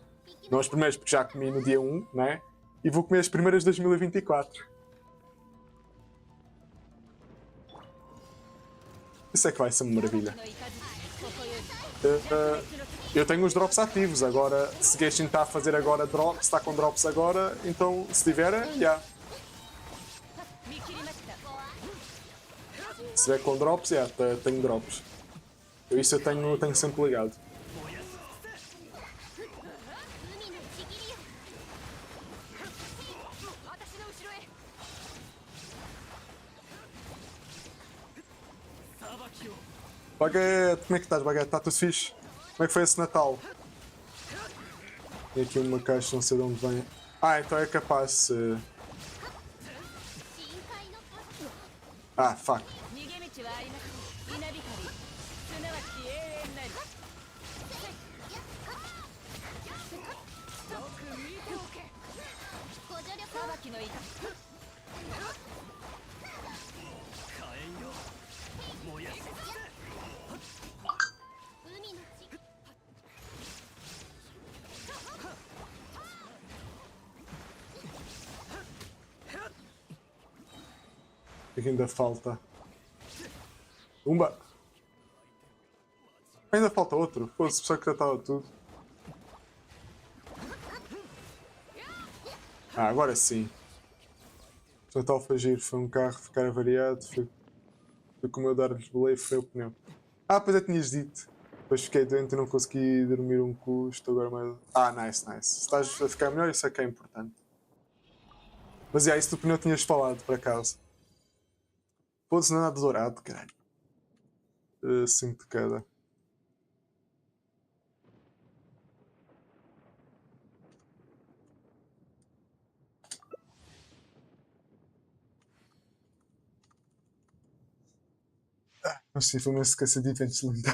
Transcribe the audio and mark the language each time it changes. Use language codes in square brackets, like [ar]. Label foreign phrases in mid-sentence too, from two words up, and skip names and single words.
[pt] Não as primeiras porque já comi no dia 1, né? E vou comer as primeiras de 2024. Isso é que vai ser uma maravilha. Eu tenho os drops ativos, agora se Genshin está a fazer agora drops, está com drops agora, então se tiver, já. [ja] 見切りました [pt] Se tiver com drops, já, tenho drops. Isso eu tenho sempre ligado. [ja] 海のちぎりよ私の後ろへ [pt] Baguete, como é que estás, Baguete? Está tudo fixe? Como é que foi esse Natal? Tem aqui uma caixa, não sei de onde vem. Ah, então é capaz se... [ja] 深海のパス [en] Ah, fuck. [ja] 逃げ道はありません稲光すなわち永遠なりよく見ておけご助力を裁きの怒り海のち [pt] O que ainda falta? Umba! Ainda falta outro? Pô, se pensava que já estava tudo. Ah, agora sim. O Natal foi giro, foi um carro ficar avariado, foi como eu dar-lhes boleia e foi o pneu. Ah, pois é, tinhas dito. Depois fiquei doente e não consegui dormir um custo, agora mais... [en] Ah, nice, nice. [pt] Se estás a ficar melhor, isso é que é importante. Mas é, isso do pneu tinhas falado, por acaso. Pô-se não é nada dourado, caralho. 5 de cada. Mas sim, foi uma sequência de eventos linda.